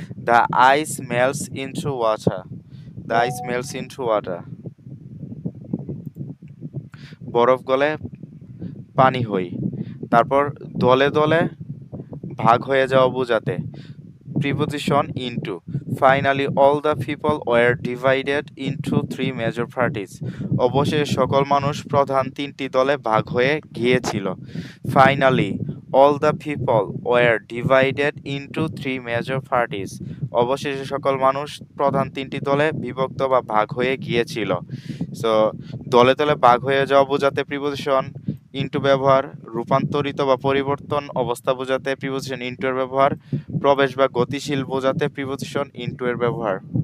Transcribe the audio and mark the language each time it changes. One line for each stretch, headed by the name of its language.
English: the ice melts into water, the ice melts into water,
Bangla: বরফ গলে পানি হই। তারপর দলে দলে ভাগ হয়ে যাওয়া বোঝাতে preposition into.
English: Finally, all the people were divided into three major parties.
Bangla: অবশেষে সকল মানুষ প্রধান তিনটি দলে ভাগ হয়ে গিয়েছিল।
English: Finally, all the people were divided into three major parties.
Bangla: অবশেষে সকল মানুষ প্রধান তিনটি দলে বিভক্ত বা ভাগ হয়ে গিয়েছিল। সো দলে দলে ভাগ হয়ে যাওয়া বোঝাতে প্রিপোজিশন ইনটু ব্যবহার, রূপান্তরিত বা পরিবর্তন অবস্থা বোঝাতে প্রিপোজিশন ইনটু এর ব্যবহার, প্রবেশ বা গতিশীল বোঝাতে প্রিপোজিশন ইনটু এর ব্যবহার।